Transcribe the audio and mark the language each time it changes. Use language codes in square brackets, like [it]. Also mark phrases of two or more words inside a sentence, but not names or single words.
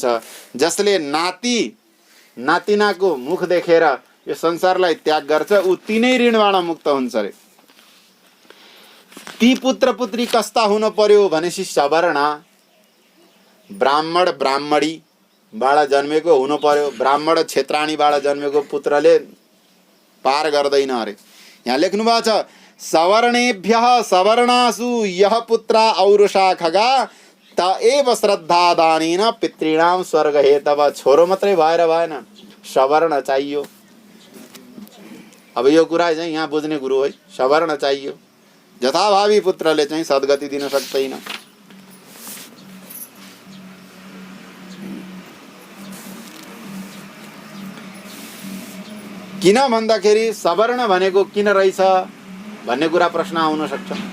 [ne] जसले नातिनाको मुख देखेर यो संसारलाई त्याग गर्छ ऊ तिनै ऋणबाट मुक्त हुन्छ रे। ती पुत्र पुत्री कस्ता हुन पर्यो भनेपछि सवर्ण, ब्राह्मण ब्राह्मणी बाट जन्मेको हुनु पर्यो। ब्राह्मण क्षेत्राणीबाट जन्मेको पुत्रले पार गर्दैन अरे। यहाँ लेख्नु भएको छ [sa] सवर्णेभ्यः सवर्णासु यः पुत्रा औरुषा खगा त एव श्रद्धादानेन पितॄणाम स्वर्ग हेतव। [ne] छोरो मात्रै भएर भएन, सवर्ण चाहियो। अब यो कुरा चाहिँ यहाँ बुझ्ने कुरो है, सवर्ण चाहियो। जथाभावी पुत्रले चाहिँ सद्गति दिन सक्दैन। किन भन्दाखेरि सवर्ण भनेको किन रहेछ भन्ने कुरा प्रश्न आउन सक्छ।